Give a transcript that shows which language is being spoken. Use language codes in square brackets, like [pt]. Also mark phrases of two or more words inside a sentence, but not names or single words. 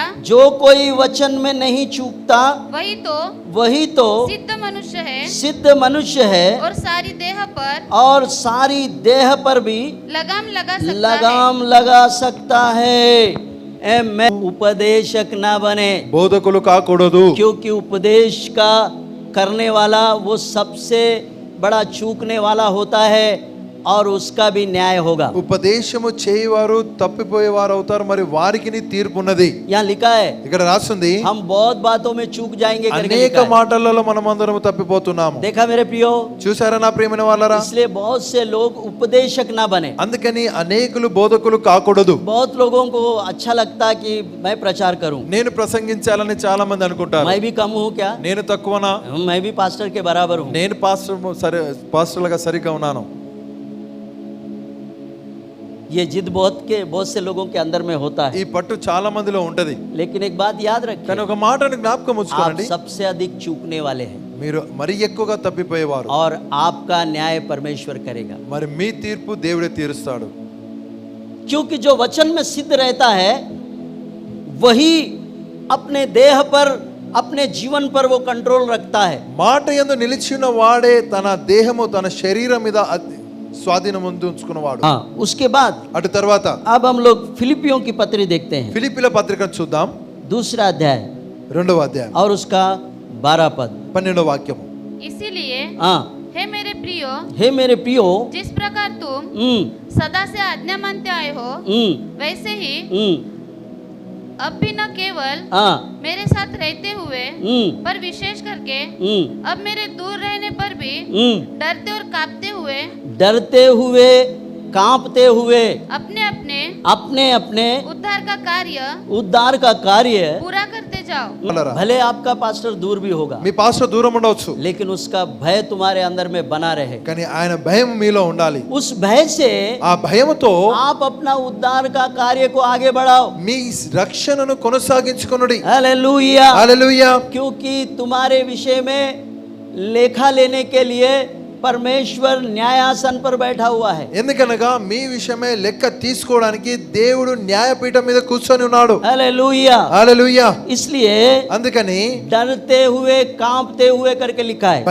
[hi] जो कोई वचन में नहीं चूकता वही तो सिद्ध मनुष्य है और सारी देह पर भी लगाम लगा सकता है। मैं उपदेशक ना बने, [te] బోధకులు కాకూడదు. [hi] क्योंकि उपदेश का करने वाला वो सबसे बड़ा चूकने वाला होता है और उसका भी न्याय होगा। [te] ఉపదేశము చేయవారు తప్పిపోయేవారు అవుతారు, మరి వారికి తీర్పు ఉన్నది. [hi] यहाँ लिखा है [te] ఇక్కడ రాస్తుంది [hi] हम बहुत बातों में चूक जाएंगे करके [te] అనేక [hi] लिखा है। [te] మాటలలో మనమందరం తప్పిపోతున్నాము. [hi] देखा मेरे प्रियो, [te] చూసారా నా ప్రియమైన వాళ్ళరా? [hi] इसलिए बहुत से लोग उपदेशक ना बने। [te] అందుకని అనేకులు బోధకులు కాకూడదు. [hi] बहुत लोगों को अच्छा लगता कि मैं प्रचार करूं, [te] నేను ప్రసంగించాలని చాలా మంది అనుకుంటారు. [hi] मैं भी कम हूं क्या, [te] నేను తక్కువనా, [hi] मैं भी पास्टर के बराबर हूं। [te] నేను పాస్టర్లుగా సరిగ్గా ఉన్నాను. [hi] ये जिद बहुत से लोगों के अंदर में होता [te] ఈ [hi] है। [te] పట్టు చాలా మందిలో ఉంటది. [hi] लेकिन एक बात याद [te] కానీ [hi] रखिए, [te] ఒక మాటను జ్ఞాపకం [hi] आप [te] ఉంచుకోండి, [hi] सबसे अधिक चूकने वाले हैं [te] మీరు మరి ఎక్కువగా తప్పిపోయేవారు. [hi] और आपका न्याय परमेश्वर करेगा। [te] మరి మీ తీర్పు దేవుడే తీరుస్తాడు. [hi] क्योंकि जो वचन में सिद्ध रहता है वही अपने देह पर, अपने जीवन पर वो कंट्रोल रखता है। [te] మాట యందు నిలిచిన వాడే తన దేహము తన శరీరం మీద స్వాధీనం ఉంచుకున్నవాడు. [hi] हाँ, उसके बाद [te] అటు తర్వాత [hi] अब हम लोग फिलिपियों की पत्री देखते हैं, [te] ఫిలిప్పీల పత్రికను చూద్దాం. [hi] 2रा अध्याय [te] 2వ అధ్యాయం [hi] और उसका 12 पद। [te] 12వ వాక్యము. [hi] इसीलिए हाँ, हे मेरे प्रियो, हे मेरे प्रियो, जिस प्रकार तुम सदा से आज्ञा मानते आए हो, वैसे ही अब भी न केवल हाँ, मेरे साथ रहते हुए पर विशेष करके अब मेरे दूर रहने पर भी डरते और कांपते हुए अपने अपने उद्धार का कार्य पूरा करते जाओ। [te] అలారా? [hi] भले आपका पास्टर दूर भी होगा, [te] మీ పాస్టర్ దూరం ఉండవచ్చు, [hi] लेकिन उसका भय तुम्हारे अंदर में बना रहे। [te] కానీ ఆయన భయం మీలో ఉండాలి. [hi] उस भय से [te] ఆ భయముతో [hi] आप अपना उद्धार का कार्य को आगे बढ़ाओ। [te] మీ రక్షణను కొనసాగించుకొనుడి. [hi] हालेलुया। [te] హల్లెలూయా. [hi] क्योंकि तुम्हारे विषय में लेखा लेने के लिए परमेश्वर न्यायासन पर बैठा हुआ है। [te] ఎందుకనగా మీ విషయమే లెక్క తీసుకోవడానికి దేవుడు న్యాయపీఠం మీద కూర్చొని ఉన్నాడు. [hi] हालेलुया। [te] హల్లెలూయా. [hi] इसलिए [te] అందుకని [hi] डरते हुए कांपते हुए करके लिखा है।